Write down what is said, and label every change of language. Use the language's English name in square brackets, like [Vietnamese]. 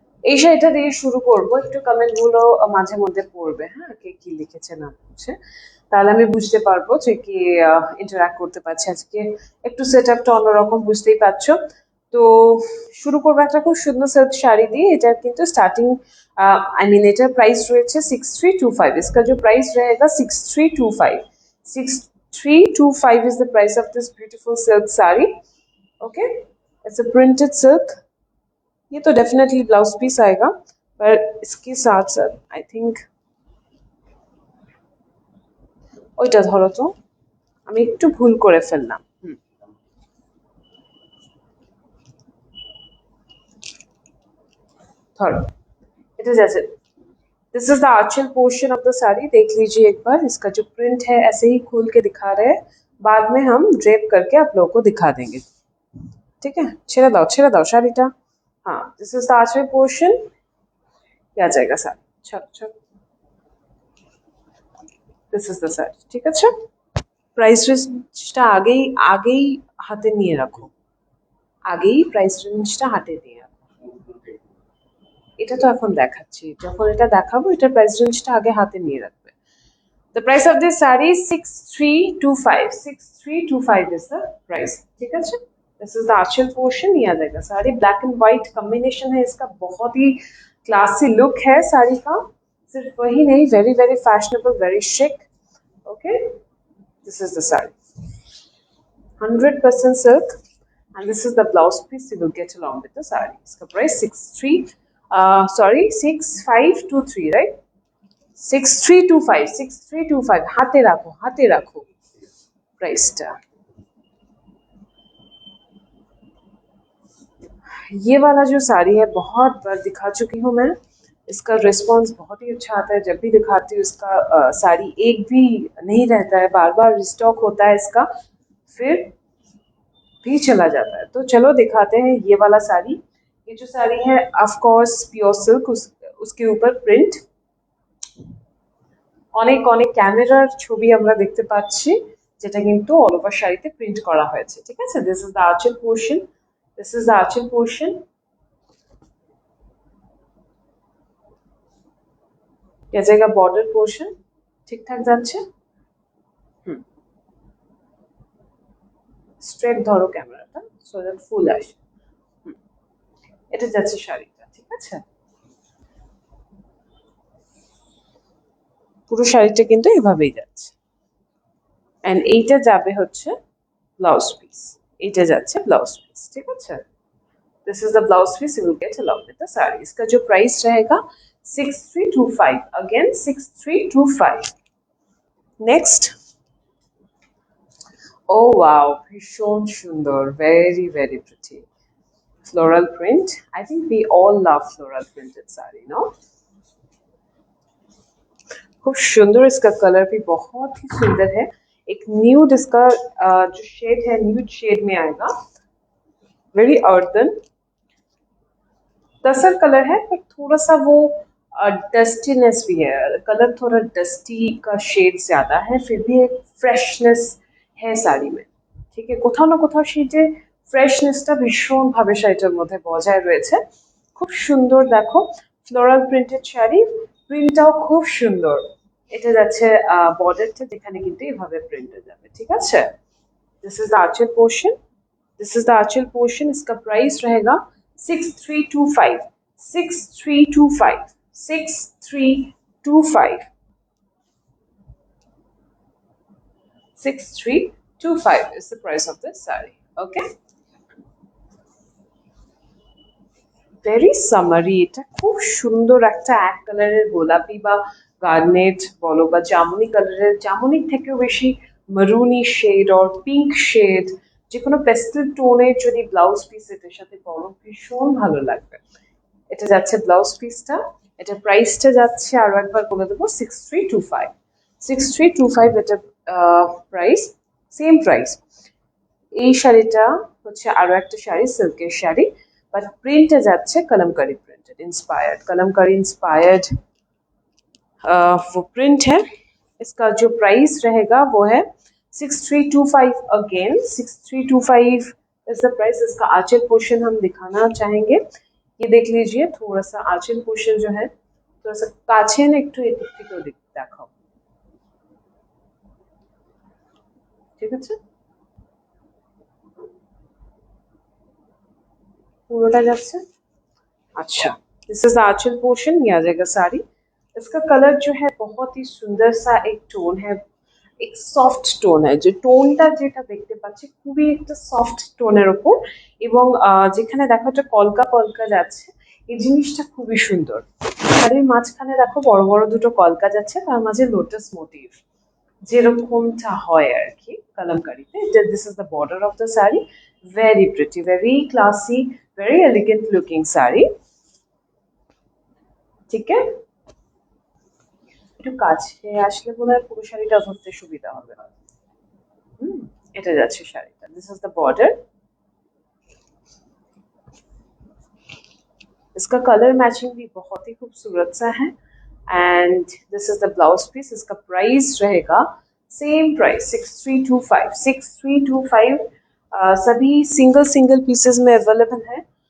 [Bangla] এই শাড়িটা দিয়ে শুরু করব, একটু কমেন্ট গুলো মাঝে মধ্যে পড়বে, হ্যাঁ, কে কি লিখেছে না লিখেছে, তাহলে আমি বুঝতে পারবো যে কি ইন্টারঅ্যাক্ট করতে পারছে আজকে। একটু সেট আপটা অন্যরকম, বুঝতেই পারছো। তো শুরু করবো একটা খুব সুন্দর সিল্ক শাড়ি দিয়ে। এটা কিন্তু স্টার্টিং [English] I mean [Bangla] এটার প্রাইস রয়েছে 6325। [Hindi] इसका जो प्राइस रहेगा [English] 6325, 6325 is the price of this beautiful silk saree. Okay, it's a printed silk। [Hindi] ये तो डेफिनेटली ब्लाउज पीस आएगा, पर इसके साथ साथ [English] I think [Bangla] ওইটা ধরো তো, আমি একটু ভুল করে ফেললাম। [English] धरो, it is ऐसे। This is the anchal portion of the sari, [Hindi] देख लीजिए एक बार। इसका जो प्रिंट है ऐसे ही खोल के दिखा रहे हैं, बाद में हम ड्रेप करके आप लोगों को दिखा देंगे, ठीक है। [Bangla] छेड़ा दाओ शाड़ीटा। [English] हाँ, this is the Aanchal portion, [Hindi] आ जाएगा साड़ी। चलो चलो, [English] this is the sari, [Bangla] ঠিক আছে। প্রাইস রেঞ্জটা আগেই হাতে নিয়ে রাখো, আগেই প্রাইস রেঞ্জটা হাতে নিয়ে রাখো। এটা তো এখন দেখাচ্ছি, যখন এটা দেখাবো এটার প্রাইস রেঞ্জটা আগে হাতে নিয়ে রাখবে। [English] The price of this saree is 6325. 6325 is the price. [Hindi] ठीक है जी? [English] This is the [Hindi] Aanchal portion, ये आ जाएगा। Sari black and white combination है इसका, बहुत ही क्लासी लुक है साड़ी का। सिर्फ वही नहीं, [English] Very very fashionable, very chic. Okay, this is the sari, 100% silk, and this is the blouse piece you will get along with the saree. [Hindi] इसका price 6523, right? [Bangla] 6325, 6325, हाथे रखो, हाथे रखो प्राइसটা। [Hindi] ये वाला जो साड़ी है बहुत बार दिखा चुकी हूँ मैं, इसका रिस्पांस बहुत ही अच्छा आता है। जब भी दिखाती हूँ इसका साड़ी एक भी नहीं रहता है, बार बार रिस्टॉक होता है इसका, फिर भी चला जाता है। तो चलो दिखाते हैं ये वाला साड़ी। ये जो साड़ी है ऑफ कोर्स प्योर सिल्क, उसके ऊपर [Bangla] প্রিন্ট, অনেক অনেক ক্যামেরার ছবি আমরা দেখতে পাচ্ছি, যেটা কিন্তু অল ওভার শাড়িতে প্রিন্ট করা হয়েছে। ঠিক আছে, [English] This is the anchal portion, this is the anchal portion. [Hindi] ये जाएगा बॉर्डर पोर्शन, [Bangla] ঠিকঠাক যাচ্ছে। স্ট্রেট ধরো ক্যামেরাটা, সো দ্যাট ফুল আসে। এটা যাচ্ছে শাড়িটা, ঠিক আছে। পুরো শাড়িটা কিন্তু এভাবেই যাচ্ছে, এন্ড এইটা যাবে হচ্ছে ব্লাউজ পিস, এইটা যাচ্ছে ব্লাউজ পিস। ঠিক আছে, [English] This is the blouse piece you will get along with the sari. [Hindi] इसका जो प्राइस रहेगा 6325, अगेन 6325। [English] Next, oh wow, भीषण सुंदर, very very pretty floral print. I think we all love floral printed sari, no? [Hindi] खूब सुंदर, इसका कलर भी बहुत ही सुंदर है। एक न्यूड इसका जो शेड है, न्यूड शेड में आएगा, वेरी अर्थन दरअसल कलर है, पर थोड़ा सा वो डस्टीनेस भी है, कलर थोड़ा डस्टी का शेड ज्यादा है, फिर भी एक फ्रेशनेस है শাড়ি में। [Bangla] ঠিক আছে, কোথাও না কোথাও সেটা ফ্রেশনেসটা ভীষণ ভাবে শাড়িটার মধ্যে বজায় রয়েছে। খুব সুন্দর, দেখো ফ্লোরাল প্রিন্টেড শাড়ি, প্রিন্টটাও খুব সুন্দর। এটা যাচ্ছে বর্ডারটা, যেখানে কিন্তু এভাবে প্রিন্টে যাবে। ঠিক আছে, [English] This is the anchal portion, this is the anchal portion. [Hindi] इसका प्राइस रहेगा [English] 6325, 6325, 6325, 6325 is the price of this saree. Okay, very summery. [Bangla] এটা খুব সুন্দর একটা এক কালারের গোলাপি বা গার্নেট বলো বা জামুনি কালারের, জামুনির থেকেও বেশি মারুনি শেড অর পিঙ্ক শেড, যে কোনো পেস্টেল টোনের যদি ব্লাউজ পিস এটার সাথে পরো ভীষণ ভালো লাগবে। এটা যাচ্ছে ব্লাউজ পিসটা, এটা প্রাইসটা যাচ্ছে আরো একবার বলে দেবো 6325, 6325 এটা প্রাইস, সেম প্রাইস। এই শাড়িটা হচ্ছে আরো একটা শাড়ি, সিল্কের শাড়ি, [Hindi] बट प्रिंट जाच्छे Kalamkari printed, inspired, Kalamkari inspired वो प्रिंट है। इसका जो प्राइस रहेगा वो है 6325, अगेन 6325 [English] Is the price. [Hindi] इसका आंचल पोर्शन हम दिखाना चाहेंगे, ये देख लीजिए, थोड़ा सा आंचल पोर्शन जो है थोड़ा सा काछे ना [Bangla] একটু এদিক থেকে ওদিক দেখাও, ঠিক আছে, পুরোটা যাচ্ছে। [Hindi] अच्छा, [English] this is aanchal portion, [Hindi] ये आ जाएगा साड़ी। इसका कलर जो है बहुत ही सुंदर सा एक टोन है, एक [Bangla] সফট টোন है, যে টোনটা যেটা দেখতে পাচ্ছি খুবই একটা সফট টোনের উপর, এবং যেখানে দেখো একটা কলকা কলকা যাচ্ছে, এই জিনিসটা খুবই সুন্দর। শাড়ির মাঝখানে দেখো বড় বড় দুটো কলকা যাচ্ছে, তার মাঝে লোটাস মোটিভ, যেরকমটা হয় আর কি কলমকারিতে। [English] এটা this is the border of the sari, very pretty, very classy, very elegant looking sari. [Bangla] ঠিক আছে, একটু কাছে আসলে বোধহয় পুরো শাড়িটা ধরতে সুবিধা হবে। এটা যাচ্ছে শাড়িটা, [English] This is the border. [Hindi] इसका कलर मैचिंग भी बहुत ही खूबसूरत सा है, [English] And this is the blouse piece. [Hindi] इसका प्राइस रहेगा सेम प्राइस 6325, 6325। सभी सिंगल सिंगल पीसेस में अवेलेबल है,